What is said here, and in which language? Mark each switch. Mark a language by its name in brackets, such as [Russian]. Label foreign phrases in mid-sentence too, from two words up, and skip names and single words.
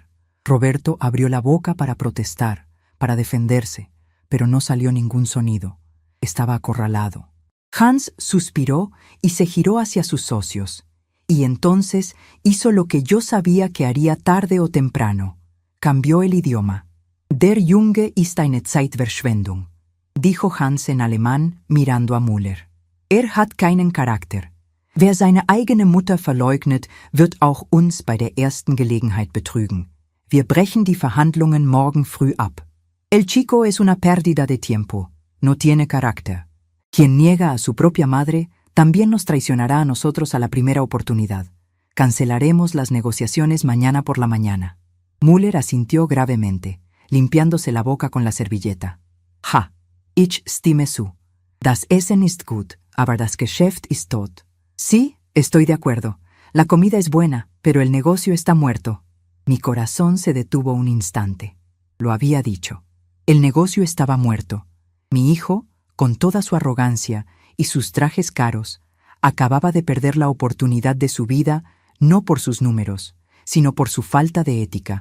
[Spanish] Roberto abrió la boca para protestar, para defenderse, pero no salió ningún sonido. Estaba acorralado. Hans suspiró y se giró hacia sus socios. Y entonces hizo lo que yo sabía que haría tarde o temprano. Cambió el idioma. [German] Der Junge ist eine Zeitverschwendung, [Spanish] dijo Hans en alemán mirando a Müller. [German] Hat keinen Charakter. Wer seine eigene Mutter verleugnet, wird auch uns bei der ersten Gelegenheit betrügen. Wir brechen die Verhandlungen morgen früh ab. [Spanish] El chico es una pérdida de tiempo. No tiene carácter. Quien niega a su propia madre también nos traicionará a nosotros a la primera oportunidad. Cancelaremos las negociaciones mañana por la mañana. Müller asintió gravemente, limpiándose la boca con la servilleta. [German] Ja, ich stimme zu. Das Essen ist gut, aber das Geschäft ist tot. [Spanish] Sí, estoy de acuerdo. La comida es buena, pero el negocio está muerto. Mi corazón se detuvo un instante. Lo había dicho. El negocio estaba muerto. Mi hijo, con toda su arrogancia y sus trajes caros, acababa de perder la oportunidad de su vida no por sus números, sino por su falta de ética.